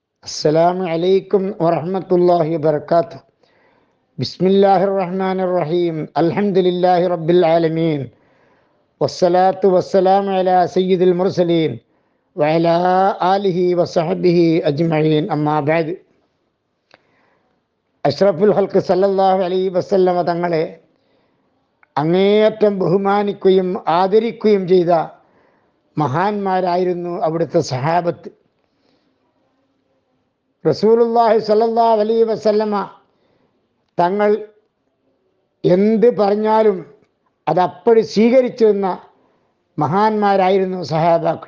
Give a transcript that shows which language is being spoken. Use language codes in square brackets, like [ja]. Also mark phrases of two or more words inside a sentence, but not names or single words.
[ar] السلام عليكم ورحمة الله وبركاته. بسم الله الرحمن الرحيم. الحمد لله رب العالمين والصلاة والسلام على سيد المرسلين وعلى آله وصحبه أجمعين. أما بعد. أشرف الخلق صلى الله عليه وسلم [ml] തങ്ങളെ അങ്ങേയറ്റം ബഹുമാനിക്കുകയും ആദരിക്കുകയും ചെയ്ത മഹാന്മാരായിരുന്നു അവിടുത്തെ സഹാബത്ത്. [ar] رسول الله صلى الله عليه وسلم [ml] തങ്ങൾ എന്ത് പറഞ്ഞാലും അതപ്പടി സ്വീകരിച്ചിരുന്ന മഹാന്മാരായിരുന്നു സഹാബാക്കൾ.